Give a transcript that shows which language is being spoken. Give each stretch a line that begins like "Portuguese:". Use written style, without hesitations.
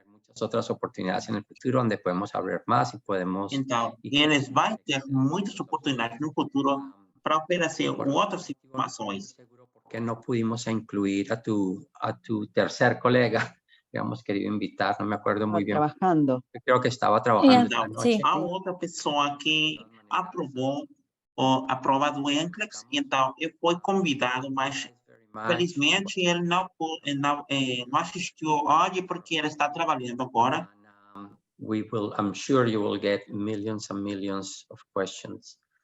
Spanish: Muchas otras oportunidades en el futuro donde podemos hablar más y podemos.
Portuguese: Então, eles vão ter muitas oportunidades no futuro para oferecer outras informações.
Spanish: Que no pudimos incluir a tu tercer colega, que habíamos querido invitar, no me acuerdo muy bien. Trabajando. Creo que estaba trabajando
Portuguese: Então,
Spanish: esta noche.
Portuguese: a outra pessoa que aprovou a prova do NCLEX, então eu fui convidado, mas felizmente ele não assistiu hoje porque ele está trabalhando agora.
English: I'm sure you will get millions and millions of questions.